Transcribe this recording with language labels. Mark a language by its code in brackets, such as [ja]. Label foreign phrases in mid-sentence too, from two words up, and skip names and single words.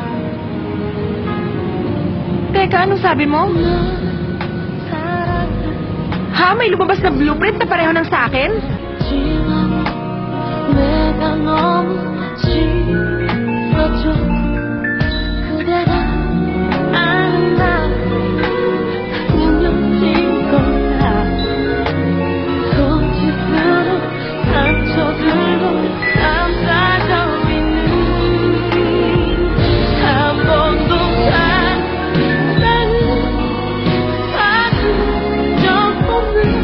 [tl] Teka, anong sabi mo? Ha? May lumabas na blueprint na pareho ng sa akin? [ko] 내가 너무 싫어져. 그대가 아는 나 운명인 거야. 손짓으로 상처들로 감싸져 있는 한 번도 사랑을 받은 적 없는